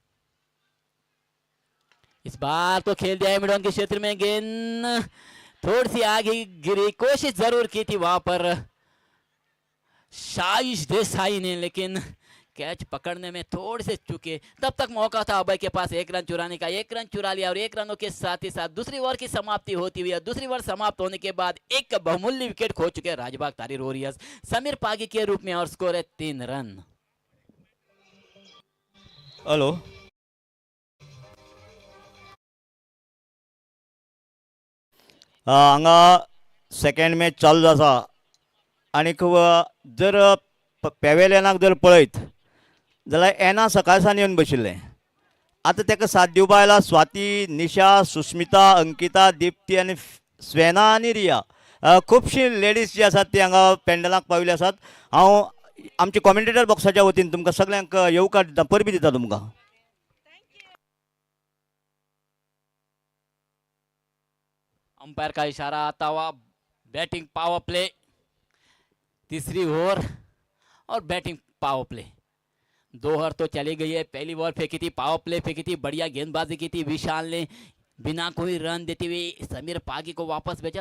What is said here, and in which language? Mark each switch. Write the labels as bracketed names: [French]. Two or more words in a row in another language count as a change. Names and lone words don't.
[Hindi] इस बार तो खेल दिया है [English] mid on [Hindi] के क्षेत्र में, गेंद थोड़ी सी आगे गिरी, कोशिश जरूर की थी वहां पर शाइश देसाई ने, लेकिन कैच पकड़ने में थोड़े से चुके। तब तक मौका था अभय के पास 1 रन चुराने का, 1 रन चुरा लिया और 1 रनों के साथ ही साथ दूसरी ओवर की समाप्ति होती हुई। दूसरी ओवर समाप्त होने के बाद एक बहुमूल्य विकेट खो चुके राजबाग तारी वॉरियर्स समीर पागी के रूप में, और स्कोर है 3 रन। [Konkani] हॅलो, हांगा [English] second match [Konkani] चालू आसा आनीक जर पॅवेलियनाक जर पळयत जाल्यार एना सकाळसान येवन बशिल्ले. आतां ताका साथ दिवपा आयला स्वाती, निशा, सुस्मिता, अंकिता, दिप्ती आनी स्वेना आनी रिया. खुबशीं लेडीज जी आसात ती हांगा पेंडलाक पाविल्ली आसात. हांव आमच्या कॉमेंटेटर बॉक्साच्या वतीन तुमकां सगळ्यांक येवकार दिता, परबी दिता तुमकां. [Hindi] अंपायर का इशारा आता हुआ, [English] batting power play, [Hindi] तीसरी ओवर और [English] batting power play. [Hindi] 2 ओवर तो चली गई है। पहली ओवर फेंकी थी, [English] power play [Hindi] फेंकी थी, बढ़िया गेंदबाजी की थी विशाल ने, बिना कोई रन देते हुए समीर पागी को वापस भेजा।